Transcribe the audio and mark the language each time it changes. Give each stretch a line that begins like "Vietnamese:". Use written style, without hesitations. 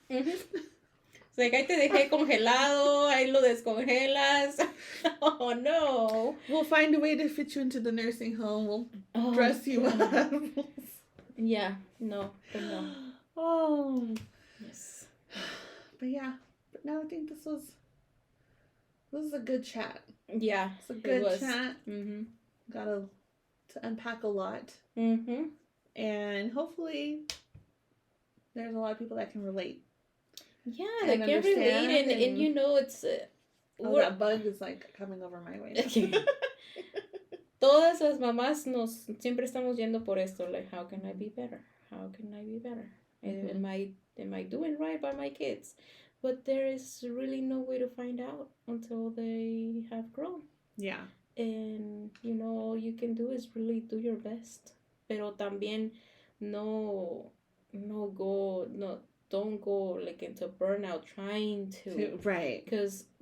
English: It's like,
Spanish: ahí te dejé congelado, ahí lo descongelas.
English: Oh, no. We'll find a way to fit you into the nursing home. We'll dress you up. Yeah, no, but no. Oh. Yes. But yeah. But no, I think this was a good chat. Yeah. It's a good chat. Got to unpack a lot. And hopefully there's a lot of people that can relate. Yeah, they can relate and you know it's... that bug is like coming over my way now.
Spanish: Todas las mamás siempre estamos yendo por esto,
English: like, how can I be better? How can I be better? Am I doing right by my kids? But there is really no way to find out until they have grown. Yeah. And, you know, all you can do is really do your best.
Spanish: Pero también
English: don't go like into burnout trying to. Right. Because